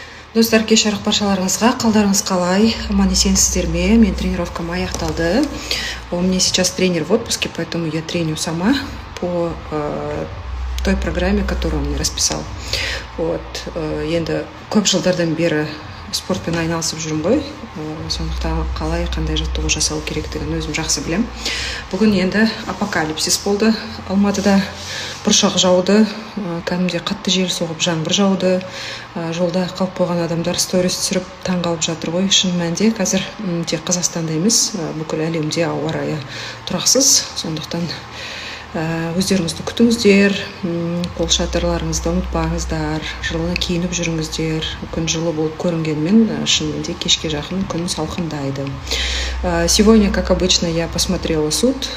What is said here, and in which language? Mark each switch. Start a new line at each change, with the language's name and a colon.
Kazakh: Достар, кеш жарық баршаларыңызға, қалдарыңыз қалай? Аман есенсіздер ме? Мен тренировкам аяқталды.
Russian: У меня сейчас тренер в отпуске, поэтому я треню сама по той программе, которую он мне расписал.
Kazakh: Енді көп жылдардан бері спортпен айналысып жүрмін ғой, сондықтан қалай қандай жаттығу жасау керектігін өзім жақсы білем. Бүгін енді апокалипсис болды. Алматыда бұршақ жауды, кәдімгідей қатты жел соғып жаңбыр жауды. Жолда қалып қойған адамдар сторис түсіріп таң қалып жатыр ғой. Шын мәнінде қазір тек Қазақстанда емес, бүкіл әлемде ауа райы тұрақсыз. Сондықтан өздеріңізді күтіңіздер, қол шатырларыңызды ұмытпаңыздар, жылы киініп жүріңіздер. Күн жылы болып көрінгенмен шынымен кешке жақын күн салқындайды.
Russian: Сегодня, как обычно, я посмотрела суд.